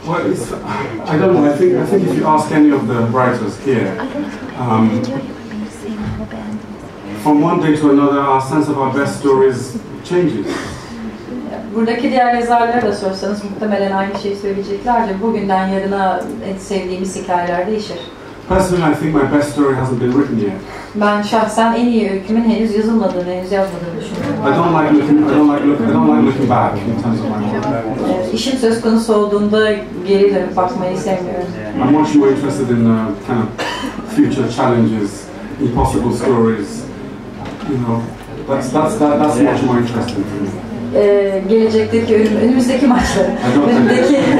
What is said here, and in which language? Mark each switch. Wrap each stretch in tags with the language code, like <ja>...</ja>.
<en>Well, I don't know. I think if you ask any of the writers here, from one day to another, our sense of our best stories changes.</en> <tr>Buradaki diğer yazarlara da sorsanız muhtemelen aynı şeyi söyleyeceklerdir. Bugünden yarına en sevdiğimiz hikayeler değişir.</tr> <en>Personally, I think my best story hasn't been written yet.</en> <tr>Ben şahsen en iyi öykümün henüz yazılmadığını, henüz yazmadığını düşünüyorum.</tr> <en>I don't like looking back in terms of my work.</en> <tr>İşim söz konusu olduğunda geri dönüp bakmayı sevmiyorum.</tr> <en>I'm much more interested in kind of future challenges, impossible stories. You know, that's much more interesting to me.</en> <tr>Gelecekteki önümüzdeki maçları, önümüzdeki</tr>